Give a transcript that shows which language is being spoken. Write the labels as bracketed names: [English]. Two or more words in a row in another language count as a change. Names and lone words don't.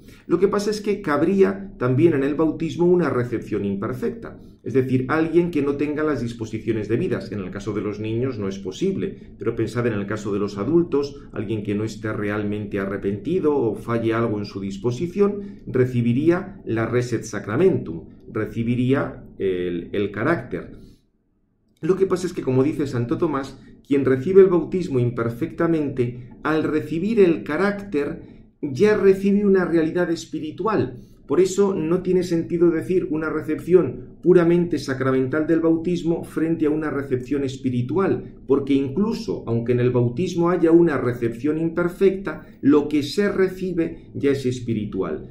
[Spanish] Lo que pasa es que cabría también en el bautismo una recepción imperfecta, es decir, alguien que no tenga las disposiciones debidas. En el caso de los niños no es posible, pero pensad en el caso de los adultos, alguien que no esté realmente arrepentido o falle algo en su disposición, recibiría la [Latin] res et sacramentum, [Spanish] recibiría el carácter. Lo que pasa es que, como dice Santo Tomás, quien recibe el bautismo imperfectamente, al recibir el carácter, ya recibe una realidad espiritual. Por eso no tiene sentido decir una recepción puramente sacramental del bautismo frente a una recepción espiritual, porque incluso aunque en el bautismo haya una recepción imperfecta, lo que se recibe ya es espiritual.